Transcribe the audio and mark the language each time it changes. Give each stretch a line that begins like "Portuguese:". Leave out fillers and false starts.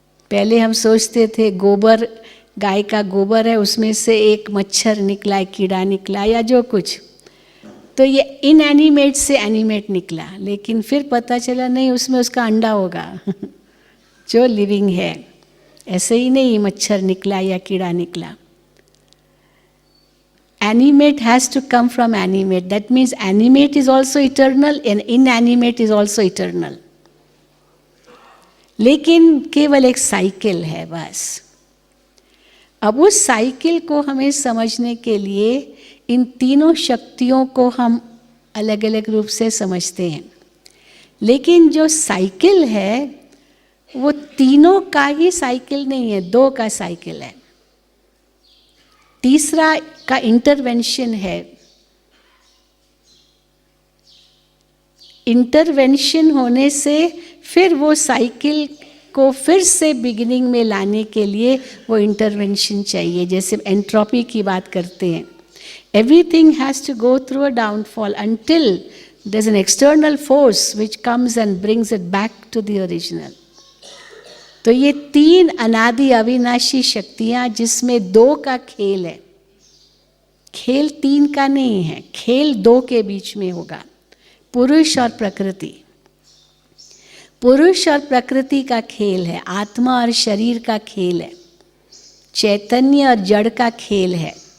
Hindi: पहले हम सोचते थे गोबर, गाय का गोबर है, उसमें से एक मच्छर निकला, एक कीड़ा निकला या जो कुछ, तो ये इनएनिमेट से एनिमेट निकला। लेकिन फिर पता चला नहीं, उसमें उसका अंडा होगा जो लिविंग है। ऐसे ही नहीं मच्छर निकला या कीड़ा निकला।
English: Animate has to come from animate. That means animate is also eternal and inanimate is also eternal.
Hindi: लेकिन केवल एक साइकिल है बस। अब उस साइकिल को हमें समझने के लिए इन तीनों शक्तियों को हम अलग अलग रूप से समझते हैं, लेकिन जो साइकिल है वो तीनों का ही साइकिल नहीं है, दो का साइकिल है। तीसरा का इंटरवेंशन है। इंटरवेंशन होने से फिर वो साइकिल को फिर से बिगिनिंग में लाने के लिए वो इंटरवेंशन चाहिए। जैसे एंट्रोपी की बात करते हैं,
English: Everything has to go through a downfall until there's an external force which comes and brings it back to the original।
Hindi: तो ये तीन अनादि अविनाशी शक्तियां जिसमें दो का खेल है, खेल तीन का नहीं है, खेल दो के बीच में होगा, पुरुष और प्रकृति। पुरुष और प्रकृति का खेल है, आत्मा और शरीर का खेल है, चैतन्य और जड़ का खेल है।